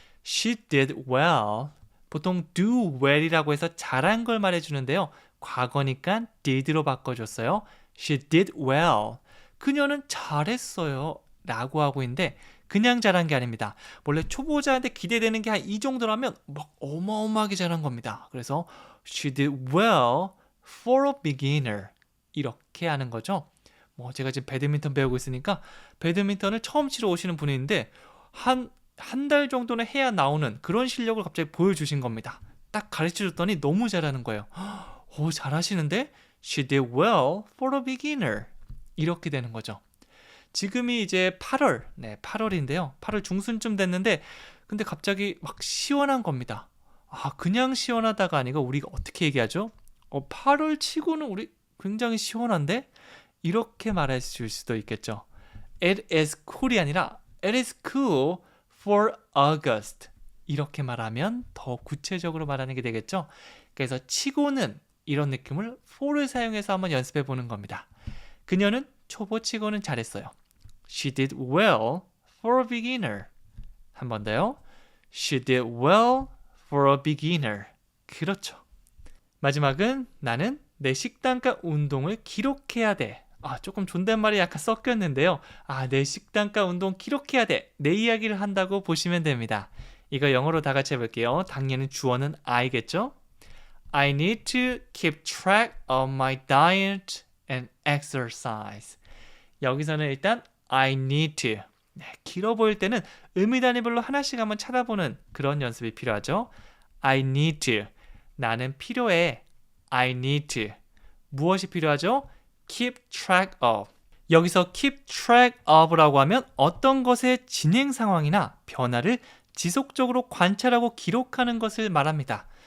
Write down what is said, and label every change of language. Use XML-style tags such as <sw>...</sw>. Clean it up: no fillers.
<en>She did well.</en> <ko>보통 do well이라고 해서 잘한 걸 말해주는데요. 과거니까 did로 바꿔줬어요.</ko> <en>She did well.</en> <ko>그녀는 잘했어요. 라고 하고 있는데 그냥 잘한 게 아닙니다. 원래 초보자한테 기대되는 게 한 이 정도라면 막 어마어마하게 잘한 겁니다. 그래서</ko> <en>She did well for a beginner.</en> <ko>이렇게 하는 거죠. 뭐 제가 지금 배드민턴 배우고 있으니까 배드민턴을 처음 치러 오시는 분인데 한 달 정도는 해야 나오는 그런 실력을 갑자기 보여주신 겁니다. 딱 가르쳐줬더니 너무 잘하는 거예요. 오, 잘하시는데?</ko> <en>She did well for a beginner.</en> <ko>이렇게 되는 거죠. 지금이 이제 8월, 8월인데요. 8월 중순쯤 됐는데 근데 갑자기 막 시원한 겁니다. 아, 그냥 시원하다가 아니고 우리가 어떻게 얘기하죠? 8월 치고는 우리 굉장히 시원한데? 이렇게 말해줄 수도 있겠죠.</ko> <en>It is cool이</en> <ko>아니라</ko> <en>It is cool for August.</en> <ko>이렇게 말하면 더 구체적으로 말하는 게 되겠죠. 그래서 치고는 이런 느낌을 for를 사용해서 한번 연습해 보는 겁니다. 그녀는 초보 치고는 잘했어요.</ko> <en>She did well for a beginner.</en> <ko>한 번 더요.</ko> <en>She did well for a beginner.</en> <ko>그렇죠. 마지막은 나는 내 식단과 운동을 기록해야 돼. 조금 존댓말이 약간 섞였는데요. 내 식단과 운동 기록해야 돼. 내 이야기를 한다고 보시면 됩니다. 이거 영어로 다 같이 해볼게요. 당연히 주어는 I겠죠?</ko> <en>I need to keep track of my diet and exercise.</en> <ko>여기서는 일단</ko> <en>I need to.</en> <ko>길어 보일 때는 의미 단위별로 하나씩 한번 찾아보는 그런 연습이 필요하죠.</ko> <en>I need to.</en> <ko>나는 필요해.</ko> <en>I need to.</en> <ko>무엇이 필요하죠?</ko> <en>Keep track of.</en> <ko>여기서 keep track of라고 하면 어떤 것의 진행 상황이나 변화를 지속적으로 관찰하고 기록하는 것을 말합니다.</ko>